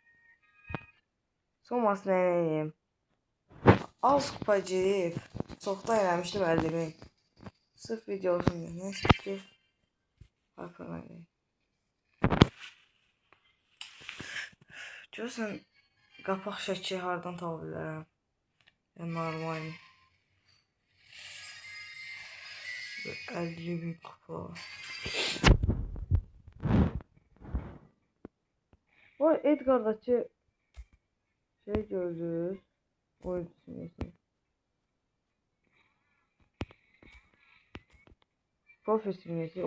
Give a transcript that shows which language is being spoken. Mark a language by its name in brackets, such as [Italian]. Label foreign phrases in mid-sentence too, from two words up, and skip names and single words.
[Azerbaijani] Son maç neyim? Az kupa girib. Çoxdan eləmişdim 50.000. Sırf video olsun deyə. Neyse ki. Piper'dan. Görürsən qapaq şəkli hardan tapa bilərəm? Yəni normal. 50.000 kupa. Bu Edgar'daki şey gördünüz. Oyuncu simgesi. Profil simgesi.